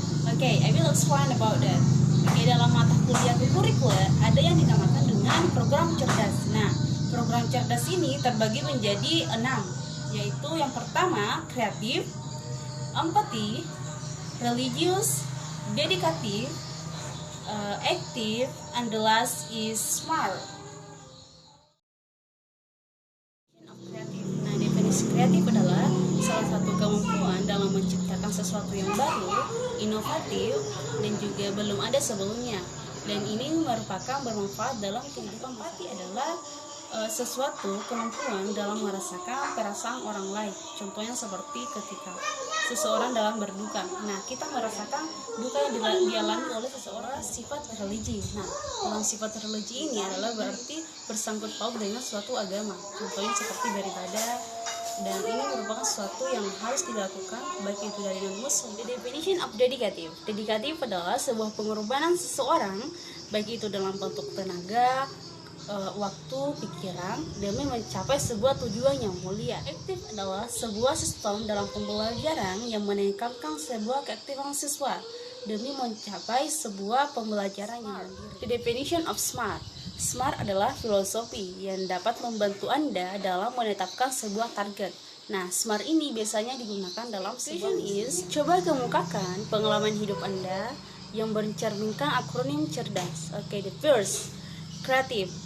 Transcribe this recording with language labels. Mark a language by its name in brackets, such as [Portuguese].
[English] Oke, I will explain about that. [Indonesian] Oke, dalam mata kuliah kokurikuler ada yang dinamakan dengan program cerdas. Nah, program cerdas ini terbagi menjadi 6, yaitu yang pertama kreatif, empati, religius, dedikatif, [English] active, and the last is smart. [Indonesian] Nah, definisi kreatif adalah salah satu kemampuan dalam menciptakan sesuatu yang baru, inovatif, dan juga belum ada sebelumnya. Dan ini merupakan bermanfaat dalam kehidupan. Empati adalah sesuatu kemampuan dalam merasakan perasaan orang lain. Contohnya seperti ketika seseorang dalam berduka. Nah, kita merasakan duka yang dialami oleh seseorang. Sifat religi. Nah, dalam sifat religi ini adalah berarti bersangkut paut dengan suatu agama. Contohnya seperti beribadah. Dan ini merupakan sesuatu yang harus dilakukan baik itu dari non-muslim. [English] The definition of dedicative. [Indonesian] Dedikatif adalah sebuah pengorbanan seseorang baik itu dalam bentuk tenaga, waktu, pikiran demi mencapai sebuah tujuan yang mulia. Aktif adalah sebuah sistem dalam pembelajaran yang meningkatkan sebuah keaktifan siswa demi mencapai sebuah pembelajaran yang mandiri. [English] The definition of smart. [Indonesian] Smart adalah filosofi yang dapat membantu Anda dalam menetapkan sebuah target. Nah, smart ini biasanya digunakan dalam sebuah is. Coba kemukakan pengalaman hidup Anda yang mencerminkan akronim cerdas. [English] Oke, the first, kreatif.